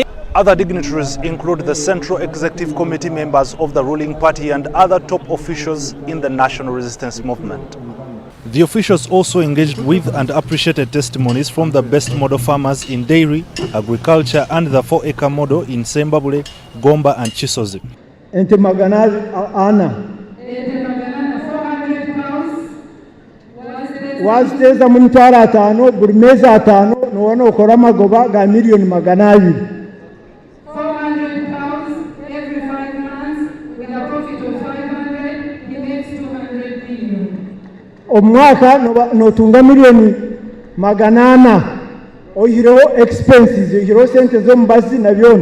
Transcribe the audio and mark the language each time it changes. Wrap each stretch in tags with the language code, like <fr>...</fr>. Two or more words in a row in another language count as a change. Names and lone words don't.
<en>Other dignitaries include the Central Executive Committee members of the ruling party and other top officials in the National Resistance Movement. The officials also engaged with and appreciated testimonies from the best model farmers in dairy, agriculture and the 4-acre model in Sembabule, Gomba and Chisozi.</en> <nyn>Ente magana ana waziteza mu mitwalo 5 buli mezi 5 nobona okora amagoba ga miliyoni 200. Omwaka notunga miliyoni 800 oyireho expenses oyireho sente zo mbazi na byona</nyn>